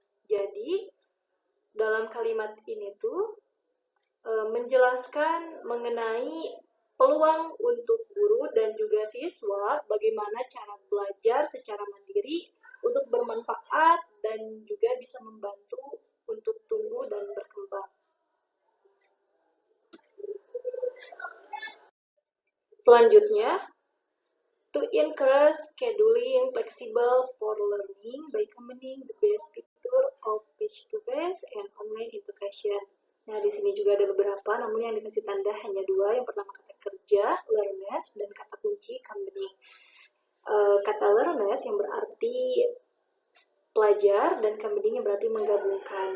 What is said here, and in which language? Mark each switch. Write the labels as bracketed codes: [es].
[id] Jadi dalam kalimat ini tuh menjelaskan mengenai peluang untuk guru dan juga siswa, bagaimana cara belajar secara mandiri untuk bermanfaat dan juga bisa membantu untuk tumbuh dan berkembang. Selanjutnya, [en] to encourage scheduling flexible for learning by combining the best feature of face-to-face and online education. [id] Nah, di sini juga ada beberapa, namun yang dikasih tanda hanya dua. Yang pertama kata kerja, learners, dan kata kunci, combining. Kata learners yang berarti pelajar dan combining yang berarti menggabungkan.